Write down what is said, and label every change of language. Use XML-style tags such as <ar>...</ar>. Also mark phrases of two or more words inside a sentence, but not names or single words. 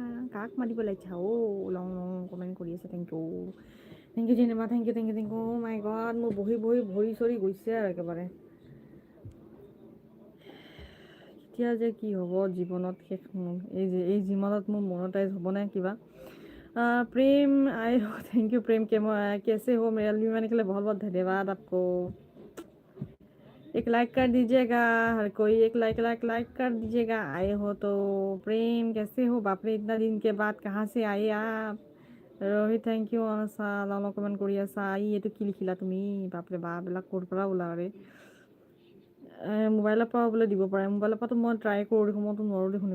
<as>লং কমেণ্ট কৰি আছে।</as> <en>thank you</en> <as>জেনেবা,</as> <en>thank you. my god,</en> <as>মোৰ বহি ভৰি চৰি গৈছে আৰু একেবাৰে। এতিয়া যে কি হ'ব জীৱনত, শেষ মোৰ এই জীৱনত মোৰ মনটাইজ হ'বনে কিবা?</as> <hi>प्रेम आए हो,</hi> <en>thank you</en> <hi>प्रेम। कैसे हो मेरा लिए मैंने के लिए बहुत बहुत धन्यवाद आपको। एक लाइक कर दीजिएगा, हर कोई एक लाइक कर दीजिएगा। आए हो तो प्रेम, कैसे हो? बाप रे, इतना दिन के बाद कहाँ से आए आप?</hi> <as>रोहित</as> <en>thank you.</en> <as>অনসা ললন কমেণ্ট কৰি আছা। এইটো কি লিখিলা তুমি? বাপৰে বাপ, এইবিলাক ক'ৰ পৰা ওলাৰে? মোবাইলৰ পৰা বোলে দিব পাৰে, মোবাইলৰ পৰাতো মই ট্ৰাই কৰোঁ দেখোন, মইতো নোৱাৰোঁ দেখোন।</as>